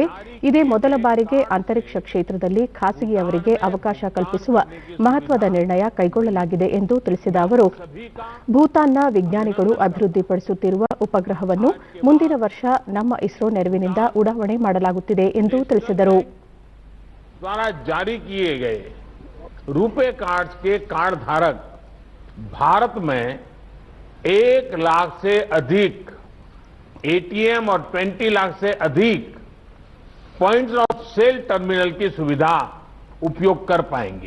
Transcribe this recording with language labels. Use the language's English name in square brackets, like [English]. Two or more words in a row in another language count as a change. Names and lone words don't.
[Kannada] ಇದೇ ಮೊದಲ ಬಾರಿಗೆ ಅಂತರಿಕ್ಷ ಕ್ಷೇತ್ರದಲ್ಲಿ ಖಾಸಗಿಯವರಿಗೆ ಅವಕಾಶ ಕಲ್ಪಿಸುವ ಮಹತ್ವದ ನಿರ್ಣಯ ಕೈಗೊಳ್ಳಲಾಗಿದೆ ಎಂದು ತಿಳಿಸಿದ ಅವರು, ಭೂತಾನ್ನ ವಿಜ್ಞಾನಿಗಳು ಅಭಿವೃದ್ಧಿಪಡಿಸುತ್ತಿರುವ ಉಪಗ್ರಹವನ್ನು ಮುಂದಿನ ವರ್ಷ ನಮ್ಮ ಇಸ್ರೋ ನೆರವಿನಿಂದ ಉಡಾವಣೆ ಮಾಡಲಾಗುತ್ತಿದೆ ಎಂದು ತಿಳಿಸಿದರು. [Hindi] रुपे कार्ड के कार्ड धारक भारत में 1 लाख से अधिक एटीएम और 20 लाख से अधिक [English] points of sale [Hindi] टर्मिनल की सुविधा उपयोग कर पाएंगे.